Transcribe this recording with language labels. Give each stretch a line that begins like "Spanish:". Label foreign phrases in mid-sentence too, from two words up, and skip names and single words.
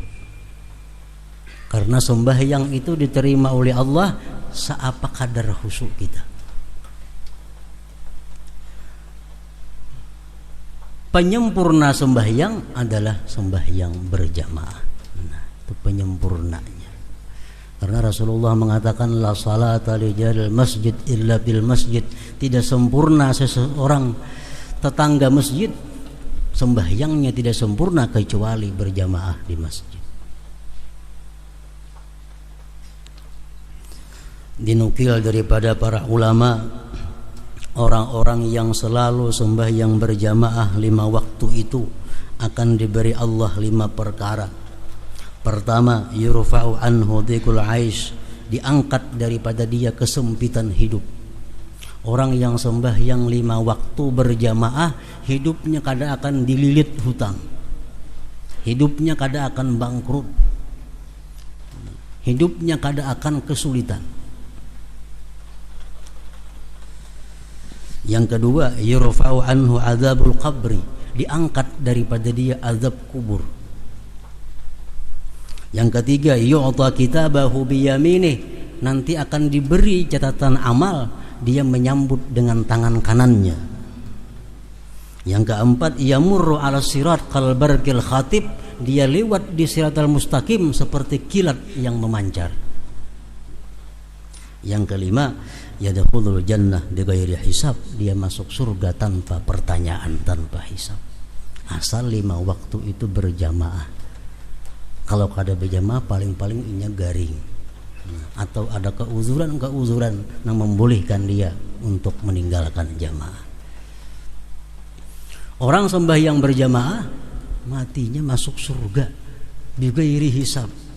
Indonesian: Karena sembahyang itu diterima oleh Allah seapa kadar khusyuk kita. Penyempurna sembahyang adalah sembahyang berjamaah. Nah, itu penyempurnanya. Karena Rasulullah mengatakan
Arabic: لا صلاة لجار المسجد إلا بالمسجد.
Indonesian: Tidak sempurna seseorang tetangga masjid, sembahyangnya tidak sempurna kecuali berjamaah di masjid. Dinukil daripada para ulama, orang-orang yang selalu sembahyang berjamaah 5 waktu itu akan diberi Allah 5 perkara. Pertama,
Arabic: يرفع عنه ضيق العيش,
Indonesian: diangkat daripada dia kesempitan hidup. Orang yang sembahyang 5 waktu berjamaah, hidupnya kada akan dililit hutang, hidupnya kada akan bangkrut, hidupnya kada akan kesulitan. Yang kedua,
Arabic: يرفع عنه عذاب القبر,
Indonesian: diangkat daripada dia azab kubur. Yang ketiga,
Arabic: يؤتى كتابه بيمينه,
Indonesian: nanti akan diberi catatan amal, dia menyambut dengan tangan kanannya. Yang keempat,
Arabic: يمر على الصراط كالبرق الخاطب,
Indonesian: dia lewat di
Arabic: الصراط المستقيم
Indonesian: seperti kilat yang memancar. Yang kelima,
Arabic: يدخل الجنة بغير حساب,
Indonesian: dia masuk surga tanpa pertanyaan, tanpa hisab, asal 5 waktu itu berjamaah. Kalau kada berjamaah paling-paling
Banjar: inya garing.
Indonesian: Atau ada keuzuran yang membolehkan dia untuk meninggalkan jamaah. Orang sembahyang berjamaah matinya masuk surga
Arabic: بغير حساب.